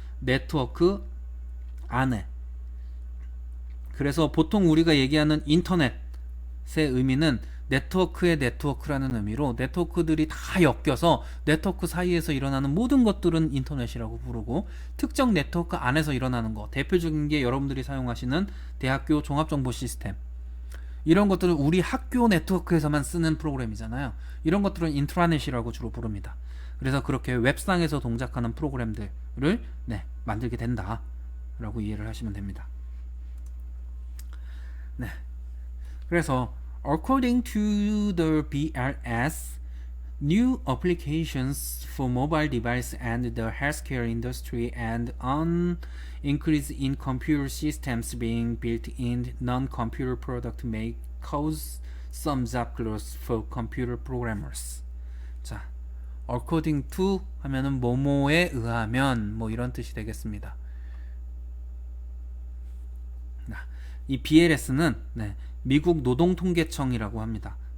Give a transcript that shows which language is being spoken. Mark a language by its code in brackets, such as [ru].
[ko] 네트워크 안에. 그래서 보통 우리가 얘기하는 인터넷의 의미는 네트워크의 네트워크라는 의미로 네트워크들이 다 엮여서 네트워크 사이에서 일어나는 모든 것들은 인터넷이라고 부르고 특정 네트워크 안에서 일어나는 거, 대표적인 게 여러분들이 사용하시는 대학교 종합정보 시스템, 이런 것들은 우리 학교 네트워크에서만 쓰는 프로그램이잖아요. 이런 것들은 인트라넷이라고 주로 부릅니다. 그래서 그렇게 웹상에서 동작하는 프로그램들을 만들게 된다 라고 이해를 하시면 됩니다. 네, 그래서 [en] according to the BLS, new applications for mobile device and the healthcare industry and an increase in computer systems being built in non-computer product may cause some job loss for computer programmers. [ko] 자, according to 하면은 뭐뭐에 의하면 뭐 이런 뜻이 되겠습니다. 이 BLS는 미국 노동통계청이라고 합니다.